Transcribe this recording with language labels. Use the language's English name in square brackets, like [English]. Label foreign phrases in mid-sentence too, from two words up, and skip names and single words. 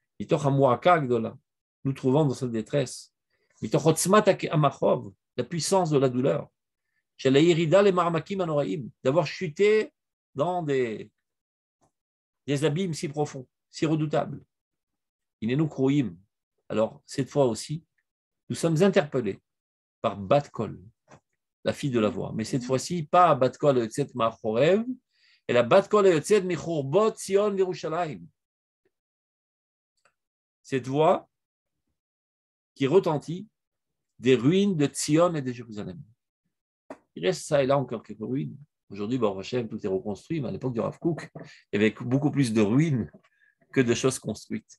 [French] Nous trouvons dans cette détresse la puissance de la douleur, d'avoir chuté dans des abîmes si profonds, si redoutables. Alors cette fois aussi, nous sommes interpellés par [Hebrew] בת קול, [French] la fille de la voix. Mais cette fois-ci, pas [Hebrew] בת קול יוצאת מחורב, [French] et la [Hebrew] בת קול יוצאת מחורבות ציון ירושלים. [French] Cette voix qui retentit des ruines de Tzion et de Jérusalem. Il reste ça et là encore quelques ruines. Aujourd'hui, [Hebrew] ברוך השם, [French] tout est reconstruit, mais à l'époque du Rav Kook, il y avait beaucoup plus de ruines que de choses construites.